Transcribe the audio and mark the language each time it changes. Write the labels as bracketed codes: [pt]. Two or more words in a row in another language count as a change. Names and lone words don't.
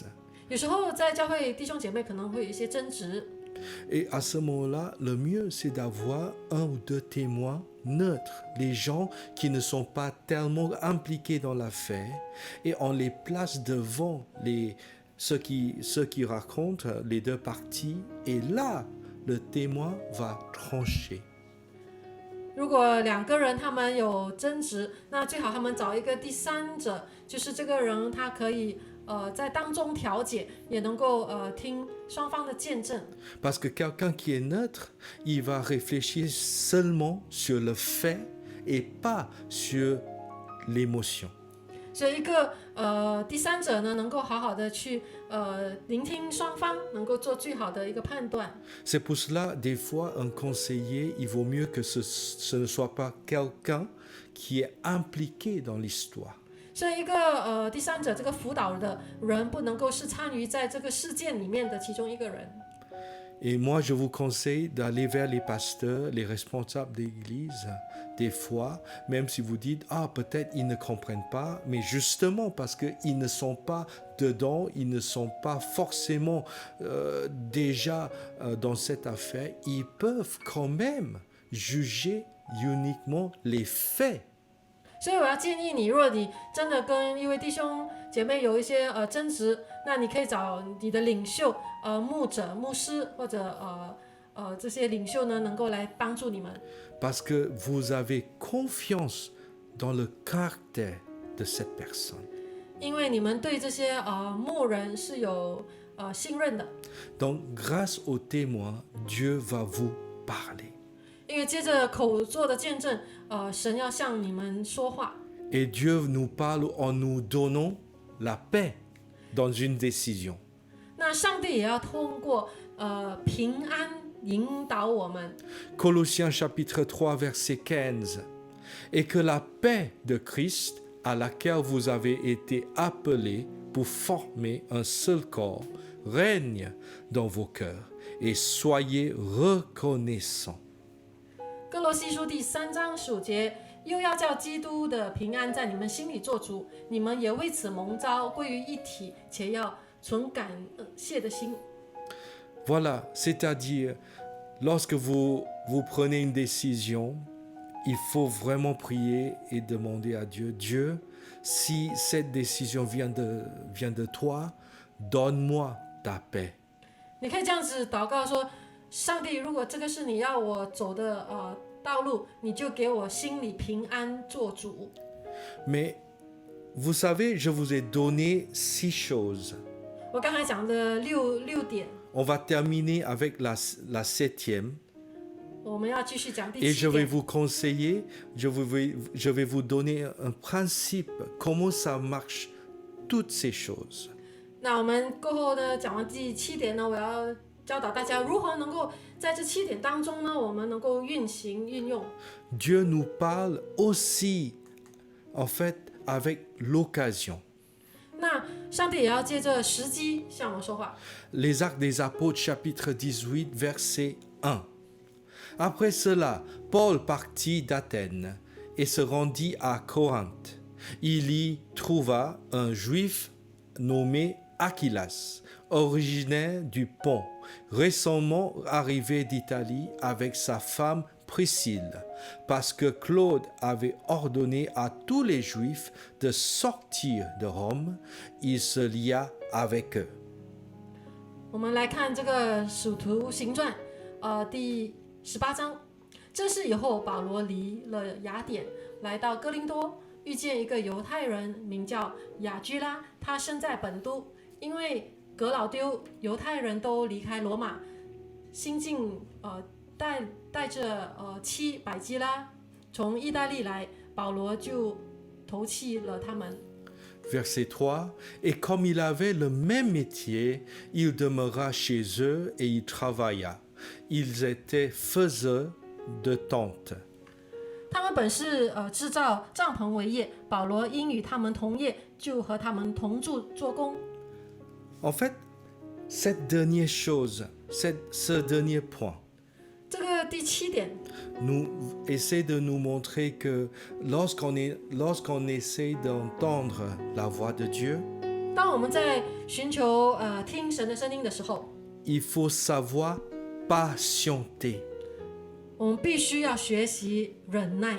[zh] 有时候在教会弟兄姐妹可能会有一些争执， [fr] Et à ce moment-là, le mieux, c'est d'avoir 1 ou 2 témoins neutres, les gens qui ne sont pas tellement impliqués dans l'affaire, et on les place devant ceux qui racontent les 2 parties, et là, le témoin va trancher. [zh] 如果2个人他们有争执，那最好他们找一个第三者，就是这个人他可以在当中调解，也能够听双方的见证。 [fr] Parce que quelqu'un qui est neutre, il va réfléchir seulement sur le fait et pas sur l'émotion. [zh] 所以一个第三者呢，能够好好的去聆听双方，能够做最好的一个判断。 [fr] C'est pour cela, des fois, un conseiller, il vaut mieux que ce ne soit pas quelqu'un qui est impliqué dans l'histoire. [zh] 所以一个第三者，这个辅导的人不能够是参与在这个事件里面的其中一个人。 [fr] Et moi, je vous conseille d'aller vers les pasteurs, les responsables d'église, des fois, même si vous dites, ah, peut-être ils ne comprennent pas, mais justement parce qu'ils ne sont pas dedans, ils ne sont pas forcément déjà dans cette affaire, ils peuvent quand même juger uniquement les faits. [zh] 所以我要建议你，如果你真的跟一位弟兄姐妹有一些争执，那你可以找你的领袖，牧者、牧师或者这些领袖呢，能够来帮助你们。 [fr] Parce que vous avez confiance dans le caractère de cette personne. [zh] 因为你们对这些牧人是有信任的， [fr] Donc, grâce aux témoins, Dieu va vous parler. [zh] 因为接着口做的见证，神要向你们说话。 [fr] Et Dieu nous parle en nous donnant la paix dans une décision. [zh] 那上帝也要通过平安引导我们。 [fr] Colossiens chapitre 3 verset 15. Et que la paix de Christ, à laquelle vous avez été appelés pour former un seul corps, règne dans vos cœurs et soyez reconnaissants. [zh] 哥罗西书第3章15节，又要叫基督的平安在你们心里做主，你们也为此蒙召归于一体，且要存感谢的心。 [fr] Voilà, c'est-à-dire, lorsque vous prenez une décision, il faut vraiment prier et demander à Dieu, Dieu, si cette décision vient de toi, donne-moi ta paix. [zh] 你可以这样子祷告说：上帝，如果这个是你要我走的道路，你就给我心里平安做主。 [fr] Mais vous savez, je vous ai donné 6 choses. [zh] 我刚才讲的六点， [fr] On va terminer avec la 7e. [zh] 我们要继续讲第 [fr] Et 7 je vais [zh] 点。 [fr] vous conseiller, je vais vous donner un principe, comment ça marche, toutes ces choses. [zh] 那我们过后呢，讲完第7点呢，我要教导大家如何能够在这7点当中呢，我们能够运用。 [fr] Dieu nous parle aussi, en fait, avec l'occasion. [zh] 那上帝也要借着时机向我们说话。 [fr] Les Actes des Apôtres, chapitre 18, verset 1. Après cela, Paul partit d'Athènes et se rendit à Corinthe. Il y trouva un juif nommé Aquilas, originaire du Pont, récemment arrivé d'Italie avec sa femme Priscille, parce que Claude avait ordonné à tous les Juifs de sortir de Rome, il se lia avec eux. [zh] 我们来看这个《使徒行传》，第18章。这是以后，保罗离了雅典，来到哥林多，遇见一个犹太人，名叫雅居拉，他生在本都。因为革老丢犹太人都离开罗马，新晋带着妻百基拉从意大利来，保罗就投弃了他们。 [fr] Verset 3, et comme il avait le même métier, il demeura chez eux et y travailla. Ils étaient faiseurs de tentes. [zh] 他们本是制造帐篷为业，保罗因与他们同业，就和他们同住做工。 [fr] En fait, cette dernière chose, ce dernier point, [zh] 这个第7点 [fr] nous essaie de nous montrer que lorsqu'on essaie d'entendre la voix de Dieu, [zh] 当我们在寻求听神的声音的时候， [fr] il faut savoir patienter. [zh] 我们必须要学习忍耐，